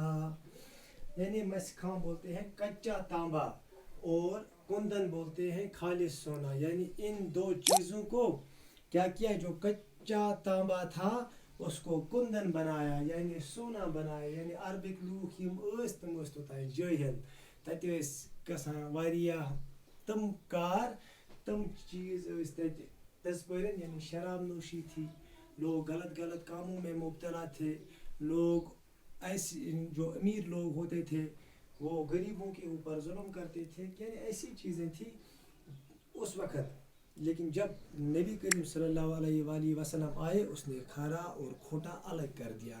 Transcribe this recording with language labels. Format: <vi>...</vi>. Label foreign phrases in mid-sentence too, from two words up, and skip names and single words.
<ur>یعنی مسکھام بولتے ہیں کچا تانبا، اور کندن بولتے ہیں خالص سونا. یعنی ان دو چیزوں کو کیا کیا، جو کچا تانبا تھا اس کو کندن بنایا، یعنی سونا بنایا. یعنی عربک لوگ</ur> <ks>یم تم</ks> <ur>ہوتا ہے جاہل،</ur> <ks>تتہ گژھان واریاہ تم کار، تم چیز تتہ تذپرن،</ks> <ur>یعنی شراب نوشی تھی، لوگ غلط کاموں میں مبتلا تھے. لوگ ایسے جو امیر لوگ ہوتے تھے وہ غریبوں کے اوپر ظلم کرتے تھے، یعنی ایسی چیزیں تھیں اس وقت. لیکن جب نبی کریم</ur> <ar>صلی اللہ علیہ وآلہ وسلم</ar> <ur>آئے، اس نے کھرا اور کھوٹا الگ کر دیا.</ur>